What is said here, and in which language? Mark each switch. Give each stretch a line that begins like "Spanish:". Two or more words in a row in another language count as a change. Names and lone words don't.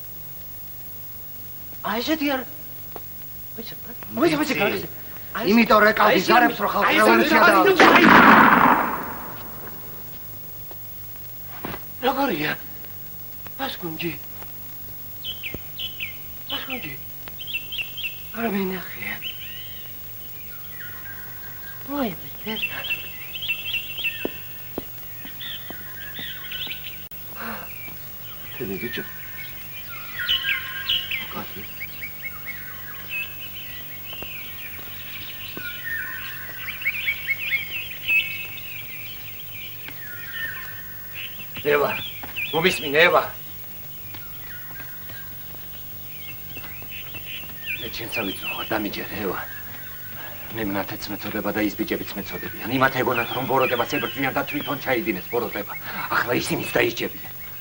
Georgian: აი შედი არ ვიცი კარგი. იმიტომ რეკავდი ზარებს რო ხალხი რევოლუცია დააწყო. როგორია? პასკუნჯი. არ მინახია.
Russian: ой, блядь. Ты видишь? Как ты?
Georgian: Ева, მომისმინე ევა. მე ჩემს ავიწუხარ დამიჯერე ევა. მე მნათეც მეწოდება და ის ბიჭებიც მეწოდებიან. იმათ ეგონათ რომ ბოროტებას ებრძვიან და თვითონ ჩაიდინეს ბოროტება. ახლა ისინიც დაისჯებიან.